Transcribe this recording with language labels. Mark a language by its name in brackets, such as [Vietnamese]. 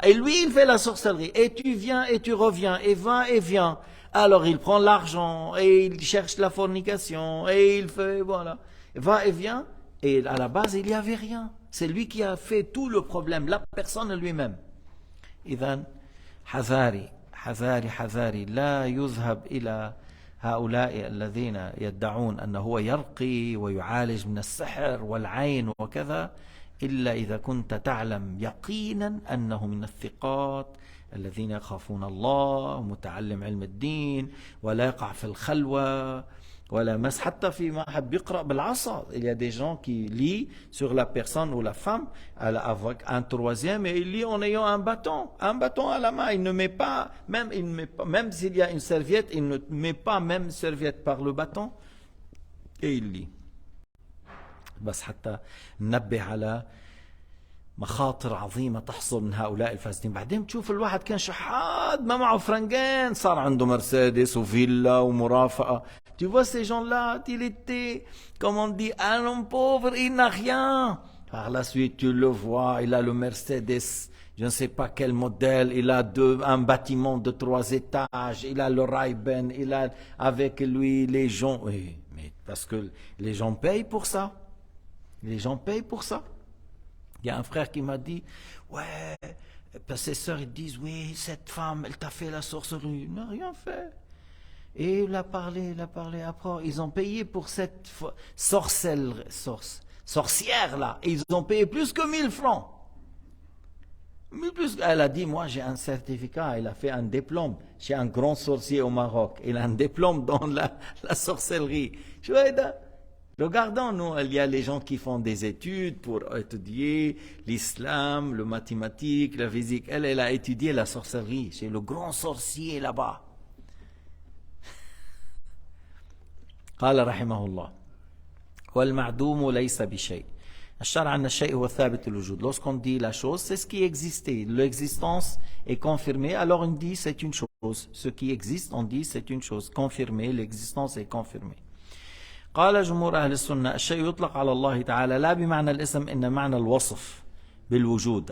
[French] Et lui, il fait la sorcellerie. Et tu viens et tu reviens, et va et viens. Alors il prend l'argent, et il cherche la fornication, et il fait, voilà. Va et vient. Et à la base, il n'y avait rien. C'est lui qui a fait tout le problème, la personne lui-même. [Arabic] إذن حذاري حذاري حذاري لا يذهب إلى هؤلاء الذين يدعون أنه هو يرقي ويعالج من السحر والعين وكذا إلا إذا كنت تعلم يقينا أنه من الثقات الذين يخافون الله متعلم علم الدين ولا يقع في الخلوة ولا مس حتى فيما حب يقرأ بالعصا. [French] Il y a des gens qui lisent sur la personne ou la femme avec un troisième et il lit en ayant un bâton à la main. Il ne met pas, même s'il y a une serviette, il ne met pas même serviette par le bâton et il lit. [Arabic] بس حتى ننبه على مخاطر عظيمة تحصل من هؤلاء الفاسدين. بعدين تشوف الواحد كان شحات ما معه فرنجين صار عنده مرسيدس وفيلا ومرافقة. [French] Tu vois ces gens-là, il était, comme on dit, un homme pauvre, il n'a rien. Par la suite, tu le vois, il a le Mercedes, je ne sais pas quel modèle, il a un bâtiment de 3 étages, il a le Ray-Ban, il a avec lui les gens. Oui, mais parce que les gens payent pour ça. Les gens payent pour ça. Il y a un frère qui m'a dit, ouais, parce que ses sœurs ils disent, oui, cette femme, elle t'a fait la sorcellerie. Il n'a rien fait. Et il a parlé, après, ils ont payé pour cette sorcière-là. Ils ont payé plus que 1000 francs. Elle a dit, moi j'ai un certificat, elle a fait un diplôme chez un grand sorcier au Maroc. Il a un diplôme dans la sorcellerie. Regardons, nous, il y a les gens qui font des études pour étudier l'islam, le mathématique, la physique. Elle a étudié la sorcellerie chez le grand sorcier là-bas. [Arabic] قال رحمه الله والمعدوم ليس بشيء الشرع أن الشيء هو ثابت الوجود. [French] Lorsqu'on dit la chose, c'est ce qui existait. L'existence est confirmée, alors on dit c'est une chose. Ce qui existe, on dit c'est une chose. Confirmée, l'existence est confirmée. [Arabic] قال جمهور أهل السنة الشيء يطلق على الله تعالى لا بمعنى الاسم إن معنى الوصف بالوجود.